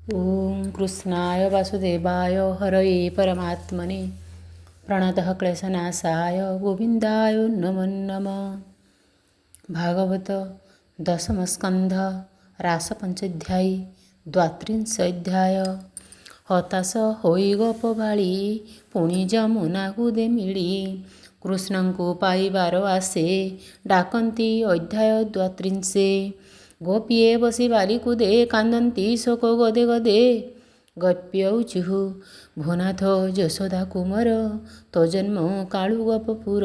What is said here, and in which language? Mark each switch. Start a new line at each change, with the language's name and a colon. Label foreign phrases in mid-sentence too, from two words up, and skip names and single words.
Sanskrit: ओम कृष्णाय वासुदेवाय हरये परमात्मने प्रणतः क्लेशनाशाय गोविंदाय नमो नमः। भागवत दशमस्कंध रासपंचध्यायी द्वात्रिंशोऽध्याय।
Odia: ହତାଶ ହୋଇ ଗୋପବାଳୀ ପୁଣି ଯମୁନାକୁ ଦେ ମିଳି କୃଷ୍ଣଙ୍କୁ ପାଇବାର ଆସେ ଡାକନ୍ତି। ଅଧ୍ୟାୟ ଦ୍ୱାତ୍ରିଂଶେ। ଗୋପୀଏ ବସି ବାଲିକୁ ଦେ କାନ୍ଦନ୍ତି ଶୋକ ଗଦେ ଗଦେ ଗପ୍ୟଉଚୁଃ ଭୂନାଥ ଯଶୋଦା କୁମାର ତୋ ଜନ୍ମ କାଳୁ ଗୋପପୁର।